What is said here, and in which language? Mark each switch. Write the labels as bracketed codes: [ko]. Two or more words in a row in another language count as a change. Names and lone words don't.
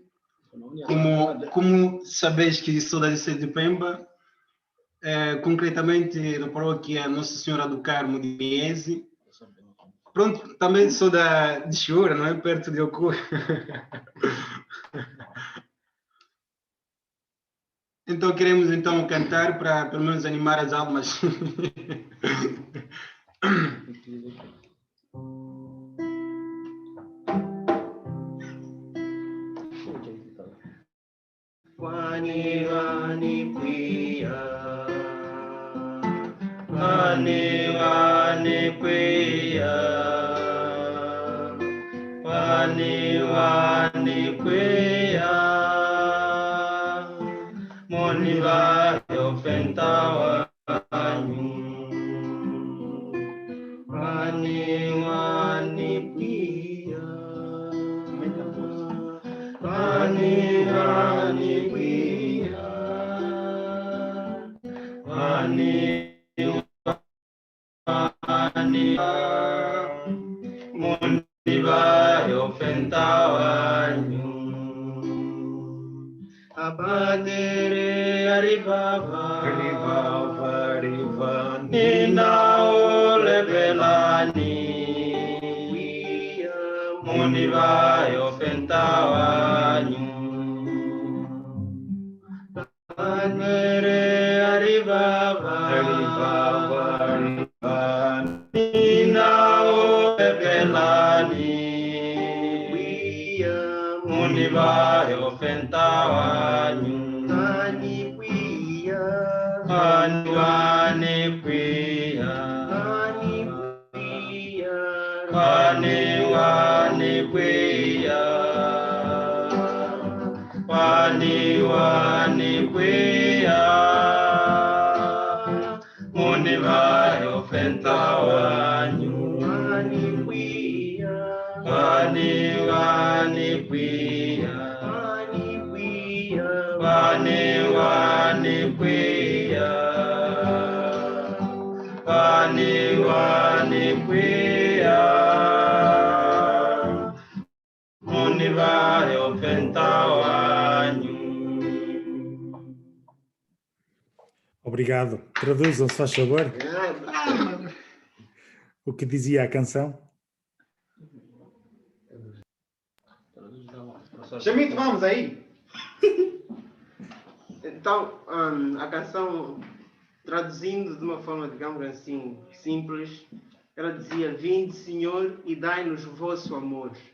[pt] Como sabes que sou da Diocese de Pemba, concretamente da paróquia Nossa Senhora do Carmo de Miese. Pronto, também sou de Chiura, não é? Perto de Ocu. Então queremos então cantar para pelo menos animar as almas. [vmw] Wani wani kuya, wani wani kuya, wani wani kuya, moni va ofentawa anyu, wani wani kuya, wani wani kuya, wani wani moni va ofentawa anyu. Abadere aribaba, aribaba, aribaba, nina olebelani, moni va ofentawa anyu. Abadere aribaba, aribaba, aribaba, nina olebelani, moni va ofentawa anyu. Ani kuya, ani wani kuya, ani kuya, ani wani kuya, ani wani kuya, moni va ofentawa anyu. Ani kuya, ani wani kuya, ani kuya, ani wani kuya, ani wani kuya, moni va ofentawa anyu. [pt] Obrigado. Traduzam, se faz favor, o que dizia a canção. Chamito, vamos aí. Então, a canção, traduzindo de uma forma, digamos assim, simples, ela dizia: Vinde, Senhor, e dai-nos o vosso amor.